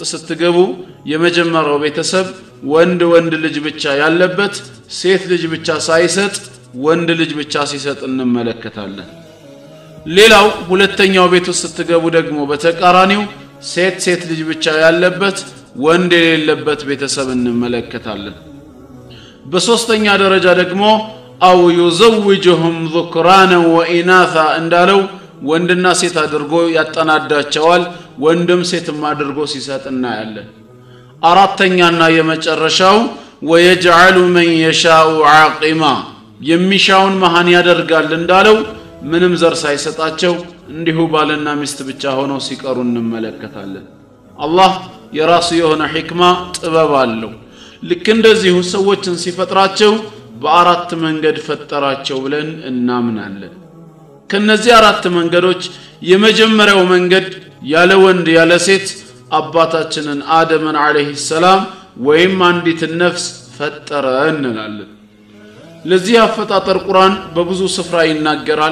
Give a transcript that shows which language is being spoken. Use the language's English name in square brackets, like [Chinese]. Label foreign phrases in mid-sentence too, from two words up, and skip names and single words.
[Amharic] ስትገቡ የመጀመሪያው ቤተሰብ ወንድ ልጅ ብቻ ያለበት ሴት ልጅ ብቻ ሳይሰጥ ወንድ ልጅ ብቻ ሲሰጥ እንመለከታለን ሌላው ሁለተኛው ቤት ውስጥ ስትገቡ ደግሞ በተቃራኒው ሴት ልጅ ብቻ ያለበት ወንድ የሌለበት ቤተሰብ እንመለከታለን በሶስተኛ ደረጃ ደግሞ አው [Arabic] يزوجهم ذكرانا واناثا [Amharic] እንዳለው ወንድና ሴት አድርጎ ያጠናዳቸዋል ወንድም ሴትም አድርጎ ሲሰጥና ያለ አራተኛና የመጨረሻው [Arabic] ويجعل من يشاء عاقما [Amharic] የሚሻውን መሃን ያደርጋል እንዳለው ምንም ዘር ሳይሰጣቸው እንዲሁ ባልና ሚስት ብቻ ሆነው ሲቀሩ እንመለከታለን አላህ የራሱ የሆነ ሕክማ ጥበብ አለው ልክ እንደዚሁ ሰዎችን ሲፈጥራቸው በአራት መንገድ ፈጠራቸው ብለን እናምናለን ከነዚህ አራት መንገዶች የመጀመሪያው መንገድ ያለ ወንድ ያለ ሴት አባታችንን አደምን [Arabic] عليه السلام [Amharic] ወይም አንዲት ነፍስ ፈጠረ እንላለን ለዚህ አፈጣጠር ቁርአን በብዙ ስፍራ ይናገራል